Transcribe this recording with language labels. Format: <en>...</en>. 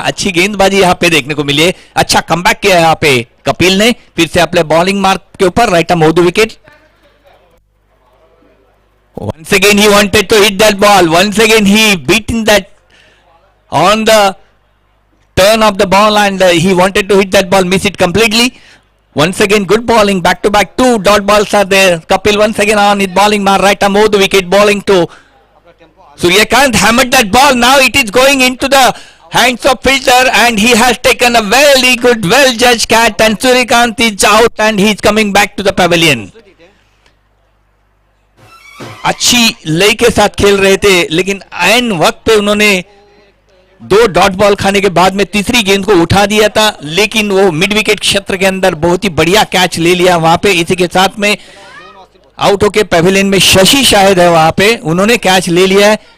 <hi>अच्छी गेंदबाजी यहाँ पे देखने को मिली है, अच्छा कमबैक किया यहाँ पे कपिल ने, फिर से अपने बॉलिंग मार्क के ऊपर</hi> <en>Right arm over the wicket. Once again he wanted to hit that ball. Once again he beaten that on the turn of the ball and he wanted to hit that ball, miss it completely. Once again good bowling, back to back, 2 dot balls are there. Kapil once again on his bowling mark, right arm over the wicket, bowling to Suryakant, hammered that ball. Now it is going into the hands of fielder and he has taken a very good, well judged catch and Suryakant is out and he is coming back to the pavilion.</en> <hi>अच्छी लय के साथ खेल रहे थे, लेकिन ऐन वक्त पे उन्होंने 2 डॉट बॉल खाने के बाद में तीसरी गेंद को उठा दिया था, लेकिन वो मिड विकेट क्षेत्र के अंदर बहुत ही बढ़िया कैच ले लिया वहां पे. इसी के साथ में आउट होके पैविलियन में शशि शायद है वहां पे, उन्होंने कैच ले लिया है.</hi>